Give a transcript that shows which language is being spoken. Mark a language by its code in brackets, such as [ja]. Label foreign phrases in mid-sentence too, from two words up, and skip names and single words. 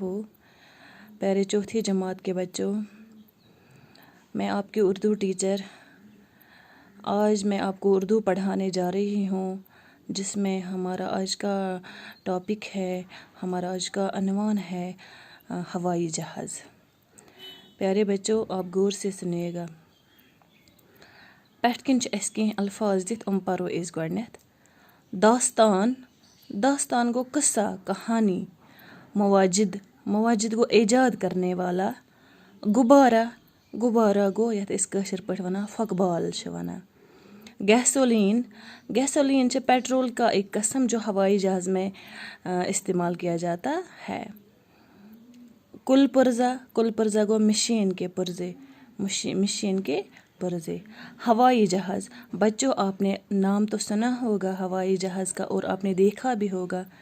[ur] پیارے چوتھی جماعت کے بچوں، میں آپ کی اردو ٹیچر آج میں آپ کو اردو پڑھانے جا رہی ہوں، جس میں ہمارا آج کا ٹاپک ہے، ہمارا آج کا عنوان ہے ہوائی جہاز۔ پیارے بچوں، آپ غور سے سنیے گا۔ [ks] پٮ۪ٹھ کِنۍ چھِ اَسہِ کینٛہہ الفاظ دِتھ، پَرو أسۍ گۄڈنٮ۪تھ۔ [ur] داستان گو قصہ، کہانی۔ مواجد گو ایجاد کرنے والا۔ [ks] غبارہ گو یَتھ أسۍ کٲشِر پٲٹھۍ وَنان پھۄکہٕ بال چھِ وَنان۔ [ur] گیسولین چھِ پیٹرول کا ایک قسم جو ہوائی جہاز میں استعمال کیا جاتا ہے۔ کل پرزہ گو مشین کے پرزے۔ ہوائی جہاز، بچوں آپ نے نام تو سنا ہوگا ہوائی جہاز کا اور آپ نے دیکھا بھی ہوگا۔